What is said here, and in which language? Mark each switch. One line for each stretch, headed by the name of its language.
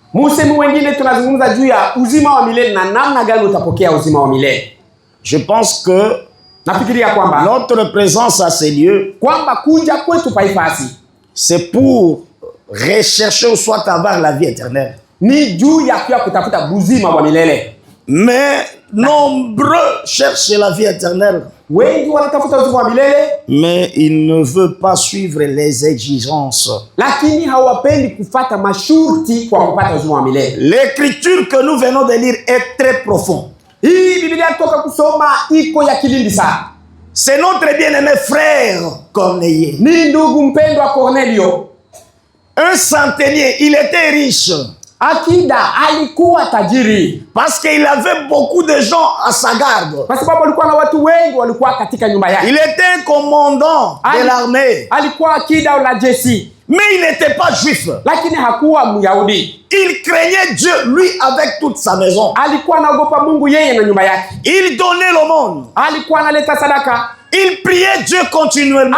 Swahili: Musemu wengine tunazungumza juu ya uzima wa milele na namna gani utapokea uzima wa milele.
French: Je pense que
Swahili: nafikiria kwamba
French: notre présence à ces lieux,
Swahili: kwamba kuja kwetu paifasi,
French: c'est pour rechercher ou soit avoir la vie éternelle.
Swahili: Ni juu ya kutafuta uzima wa milele.
French: Mais nombreux cherchent la vie éternelle.
Swahili: Wengi wanatafuta uzima wa milele,
French: mais il ne veut pas suivre les exigences.
Swahili: lakini hawapendi kufuata masharti kwa kupata uzima wa milele.
French: L'écriture que nous venons de lire est très profonde.
Swahili: Hii Biblia toka kusoma iko ya kilindi sana.
French: C'est notre bien-aimé frère Corneille.
Swahili: Ni ndugu mpendwa Cornelio.
French: Un centenier, il était riche.
Swahili: Akida alikuwa tajiri.
French: Parce qu'il avait beaucoup de gens à sa garde.
Swahili: Kwa sababu alikuwa na watu wengi walikuwa katika nyumba yake.
French: Il était un commandant de l'armée.
Swahili: Alikuwa akida la jeshi.
French: Mais il n'était pas juif.
Swahili: Lakini hakuwa Myahudi.
French: Il craignait Dieu, lui, avec toute sa maison.
Swahili: Alikuwa anaogopa Mungu yeye na nyumba yake.
French: Il donnait l'aumône.
Swahili: Alikuwa analeta sadaka.
French: Il priait Dieu continuellement.